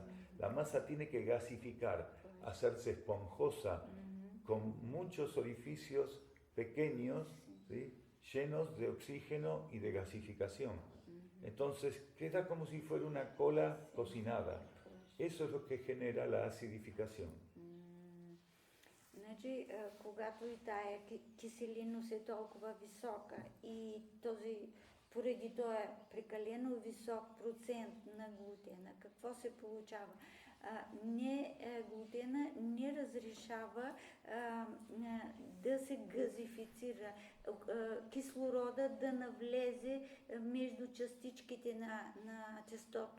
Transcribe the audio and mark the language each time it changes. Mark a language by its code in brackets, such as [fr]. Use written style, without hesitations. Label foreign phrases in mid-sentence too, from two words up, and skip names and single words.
[es] La masa tiene que gasificar, hacerse esponjosa, con muchos orificios pequeños, ¿sí? Llenos de oxígeno y de gasificación. Entonces, queda como si fuera una cola cocinada. Eso es lo que genera la acidificación. [bg] Значи, когато и тая киселинност е толкова висока и този поради този прекалено висок процент на глутена, какво се получава? Глутена не разрешава да се газифицира, кислорода да навлезе между частичките на тестото.